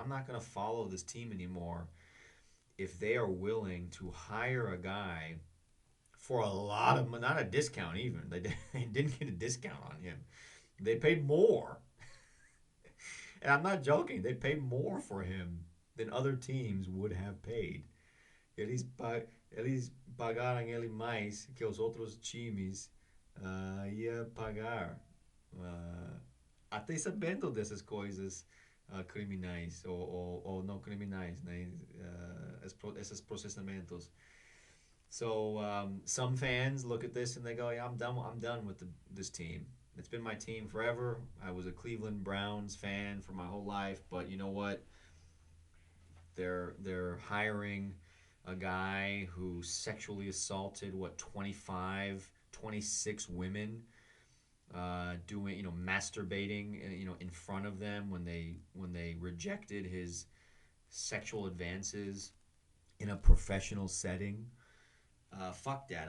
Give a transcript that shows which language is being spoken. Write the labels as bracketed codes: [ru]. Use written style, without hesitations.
[en] I'm not going to follow this team anymore if they are willing to hire a guy for a lot of, not a discount even. They didn't get a discount on him. They paid more. And I'm not joking. They paid more for him than other teams would have paid. [pt] Eles, eles pagaram ele mais que os outros times ia pagar. Uh, até sabendo dessas coisas criminais ou não criminais, né? Esses processamentos. [en] So some fans look at this and they go, "Yeah, I'm done. I'm done with this team. It's been my team forever. I was a Cleveland Browns fan for my whole life, but you know what? They're hiring a guy who sexually assaulted what 25, 26 women, doing masturbating in front of them when they rejected his sexual advances in a professional setting. Fuck that.